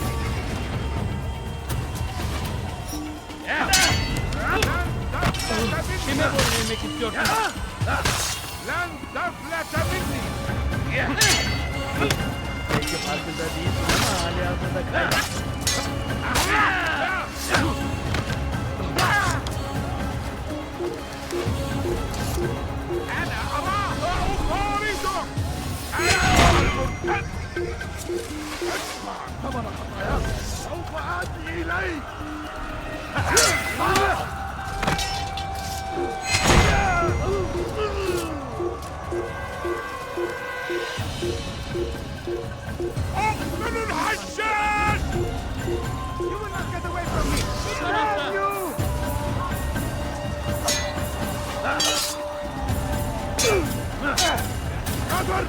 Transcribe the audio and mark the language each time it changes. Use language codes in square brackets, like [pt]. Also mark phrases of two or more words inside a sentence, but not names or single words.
[tr] Kime boyun eğmek istiyorsun? Lan teflete minni! Belki farkında değilsin ama hali hazırda kaybettin. [ar] أنا أراه أطارده! أنا المرتد! ادفع ثمن خطاياك سوف آتي إليك! أقتل الحشاش! [en] You will not get away from me! Damn you! [ar] قدر!